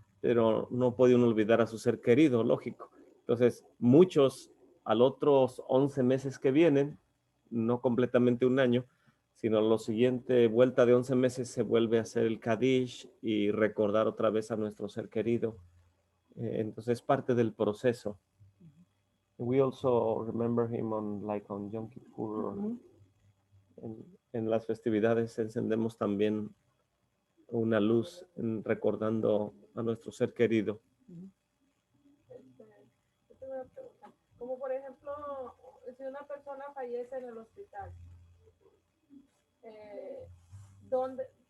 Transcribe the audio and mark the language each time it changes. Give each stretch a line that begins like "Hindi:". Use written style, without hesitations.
Spanish: pero no puede uno olvidar a su ser querido, lógico. Entonces, muchos a los otros 11 meses que vienen, no completamente un año, sino a la siguiente vuelta de 11 meses se vuelve a hacer el Kadish y recordar otra vez a nuestro ser querido. Entonces, es parte del proceso.
English: We also remember him on Yom Kippur.
Spanish: En las festividades encendemos también una luz recordando a nuestro ser querido. Yo tengo una pregunta. Como por ejemplo, si una persona fallece en el hospital, ¿dónde?